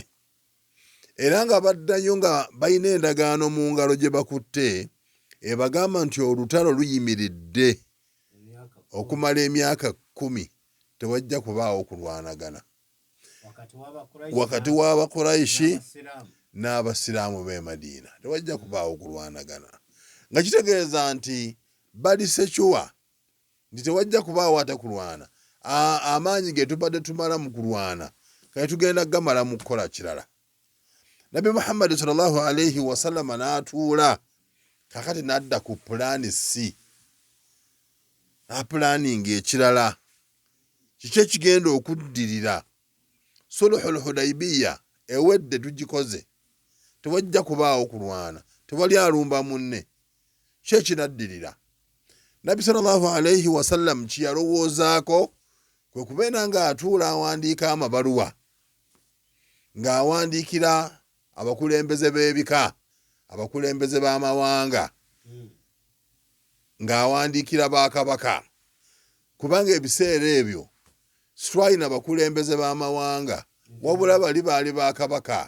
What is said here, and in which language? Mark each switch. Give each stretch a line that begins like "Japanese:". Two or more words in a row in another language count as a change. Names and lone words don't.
Ganda: Era nga baddayo nga balina endagaano mu ngalo gye bakutte, ebagamba nti olutalo luyimiridde okumala emyaka 10, tewajja kubaawo kulwanagana wakati w'Abakuraishi n'Abasiraamu b'e Madina, tewajja kubaawo kulwanagana, nga kitegeeza nti bali sekyuwa nti tewajja kubaawo ate kulwana. Amaanyi ge tubadde tumala mu kulwana kale tugenda gamala mu kukola kirala. Nabi Muhammad
Arabic: sallallahu alaihi wasallam
Ganda: n'atuula, kakati n'adda ku pulaani C, apulaninga ekirala kiki ekigenda okuddirira. Sulhul Hudaybiya ewedde tugikoze, tewajja kubaawo kulwana, tewali alumba munne, ki ekinaddirira. Nabbi
Arabic: sallallahu alaihi wasallam
Ganda: kiyalowoozaako kwe kubeera nga atuula awandiika amabaluwa, ng'awandiikira abakulembeze b'ebika, abakulembeze b'amawanga, ng'awandiikira bakabaka, kubanga ebiseera ebyo sitwalina bakulembeze b'amawanga, wabula bali baali bakabaka.